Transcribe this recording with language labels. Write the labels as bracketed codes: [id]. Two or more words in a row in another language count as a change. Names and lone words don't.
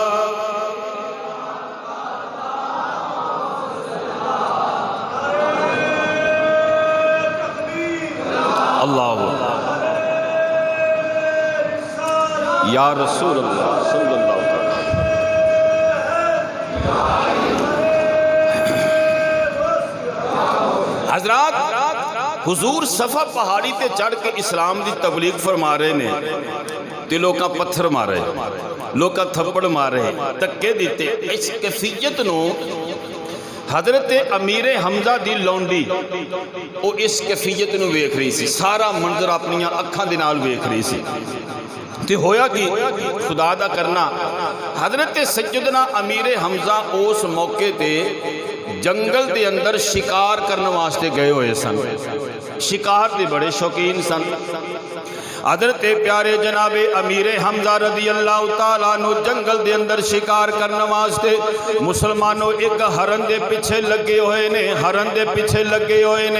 [ar] اللہ یا رسول اللہ صلی اللہ علیہ وسلم [pa] حضرات حضور صفا پہاڑی تے چڑھ کے اسلام دی تبلیغ فرما رہے نے دلوں کا پتھر مارے ਲੋਕਾਂ ਥੱਪੜ ਮਾਰੇ, ਧੱਕੇ ਦਿੱਤੇ। ਇਸ ਕੈਫੀਅਤ ਨੂੰ حضرت امیر حمزہ دی لونڈی وہ اس کیفیت نو ویکھ رہی سی، سارا منظر اپنی اکھاں دے نال ویکھ رہی سی۔ تے ہویا کی خدا دا کرنا، حضرت سیدنا امیر حمزہ اس موقع تے جنگل دے اندر شکار کرنے واسطے گئے ہوئے سن، شکار دے بڑے شوقین سن۔ حضرت پیارے جناب امیر حمزہ [ar] رضی اللہ تعالیٰ عنہ [pa] جنگل دے اندر شکار کرنے واسطے مسلمانوں ایک ہرن دے پیچھے لگے ہوئے نے، ہرن دے پیچھے لگے ہوئے نے۔